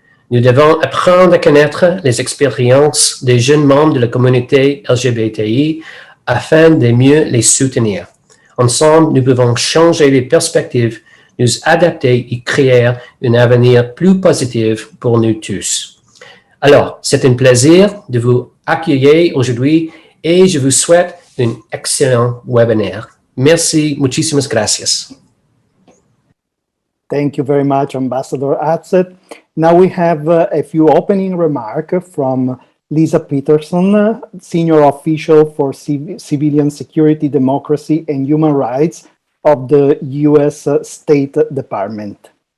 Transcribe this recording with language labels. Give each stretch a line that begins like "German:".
French: Nous devons apprendre à connaître les expériences des jeunes membres de la communauté LGBTI afin de mieux les soutenir. Ensemble, nous pouvons changer les perspectives, nous adapter et créer un avenir plus positif pour nous tous. Alors, c'est un plaisir de vous accueillir aujourd'hui et je vous souhaite un excellent webinaire. Merci,
Spanish: muchísimas gracias.
English: Thank you very much, Ambassador Atzet. Now we have a few opening remarks from Lisa Peterson, Senior Official for Civilian Security, Democracy, and Human Rights of the U.S. State Department.